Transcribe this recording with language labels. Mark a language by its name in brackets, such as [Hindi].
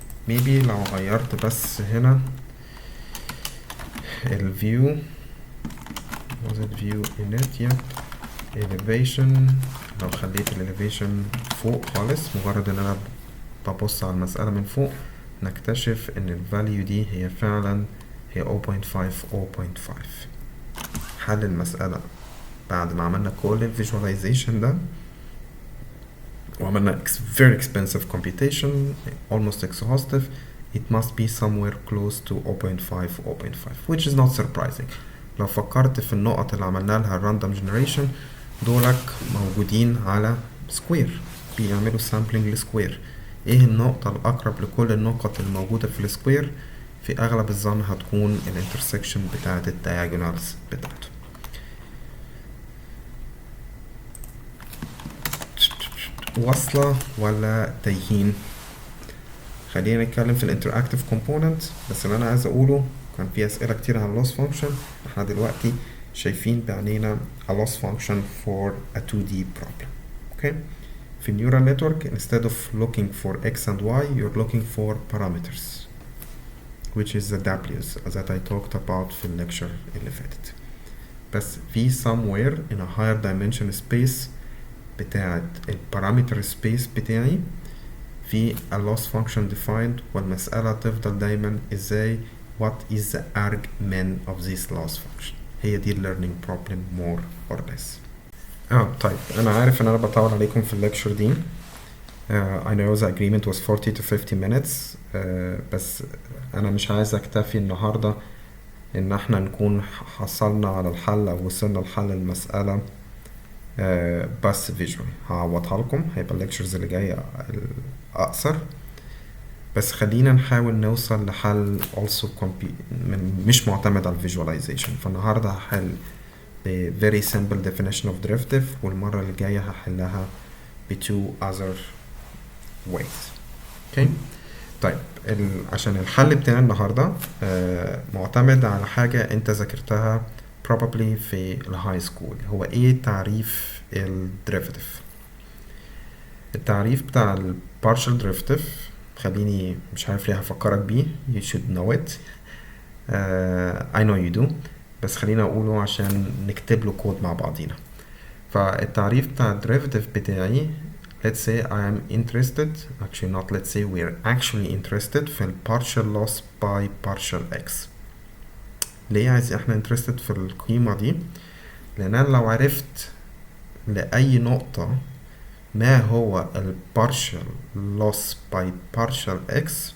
[Arabic] maybe لو غيرت بس هنا ال view was it view init yep elevation، لو خليت ال elevation فوق خالص مجرد ان انا ببص على المسألة من فوق نكتشف ان ال value دي هي فعلا هي 0.5. حل المسألة بعد ما عملنا كل ال visualization ده وعملنا [English] very expensive computation almost exhaustive. It must be somewhere close to 0.5 0.5 which is not surprising. [Arabic] لو فكرت في النقط اللي عملنا لها random generation دولك موجودين على سكوير، بيعملوا sampling لسكوير. ايه النقطة الأقرب لكل النقط الموجودة في السكوير؟ في أغلب الظن هتكون الانترسكشن بتاعة الدياجونالز بتاعته. واصلة ولا تايهين؟ خلينا نتكلم في الانتراكتيف كومبوننت. بس اللي انا عايز اقوله كان في اسئله كتير عن loss function. احنا دلوقتي شايفين بعينينا [English] a loss function for a 2D problem. okay. في neural network instead of looking for x and y you're looking for parameters which is the W's that I talked about [Arabic] في الليكشر اللي فاتت. [English] بس في somewhere in a higher dimension space [Arabic] بتاعت البارامتر سبيس بتاعي في [English] a loss function defined، [Arabic] والمسألة تفضل دايما ازاي [English] what is the argmin of this loss function. [Arabic] هي دي [English] learning problem more or less. [Arabic] طيب انا عارف ان انا بطول عليكم في الليكشر دي. [English] I know the agreement was 40 to 50 minutes. [Arabic] بس انا مش عايز اكتفي النهاردة ان احنا نكون حصلنا على الحل او وصلنا لحل المسألة بس فيجوالي. هعوضها لكم، هيبقى الليكتشرز اللي جاية اقصر، بس خلينا نحاول نوصل لحل also مش معتمد على الفيجواليزيشن. فالنهارده هحل ب [English] very simple definition of derivative، [Arabic] والمرة اللي جاية هحلها ب [English] two other ways. okay. [Arabic] طيب عشان الحل بتاع النهارده معتمد على حاجة انت ذاكرتها probably في الهاي سكول. هو ايه تعريف الديريفاتيف؟ التعريف بتاع البارشال ديريفاتيف خليني مش عارف ليه هفكرك بيه. [English] you should know it. I know you do، [Arabic] بس خلينا اقوله عشان نكتب له كود مع بعضينا. فالتعريف بتاع الديريفاتيف بتاعي [English] let's say I am interested actually not let's say we are actually interested في partial loss by partial x. [Arabic] ليه عايز احنا interested في القيمة دي؟ لان انا لو عرفت لأي نقطة ما هو ال [English] partial loss by partial x